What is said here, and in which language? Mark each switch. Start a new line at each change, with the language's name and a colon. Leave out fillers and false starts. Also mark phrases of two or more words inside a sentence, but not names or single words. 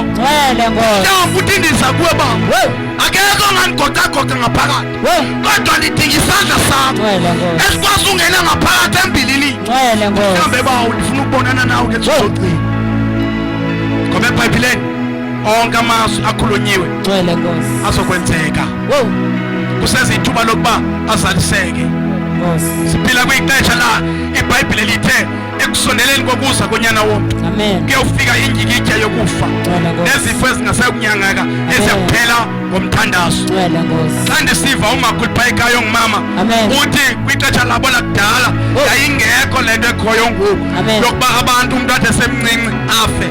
Xhosa: Mhlawumbe uthi ndiza kuwe Baba. Akekho ongandigoqagoqa ngaphakathi. Kodwa ndidinga isandla sakho esikwazi ungena ngaphakathi embilini. Mhlawumbe Baba ndifuna ukubonana nawe ngetsizogcina.
Zulu: Ngoba eBhayibhelini onke amazwi akhulunyiwe azokwenzeka.
Xhosa: Kusezithuba lokuba azaliseke. Siphila kwixesha la iBhayibheli lithe ekusondeleni kokuza konyana wonke kuyofika injikitya yokufa nezifo ezingasekunyangeka eziyakuphela ngomthandazo. Xa ndisiva umakhulu phayekayo ngumama uthi kwixesha labo lakudala yayingekho le nto ekhoyo ngoku yokuba abantu umntu athi esemncinci afe.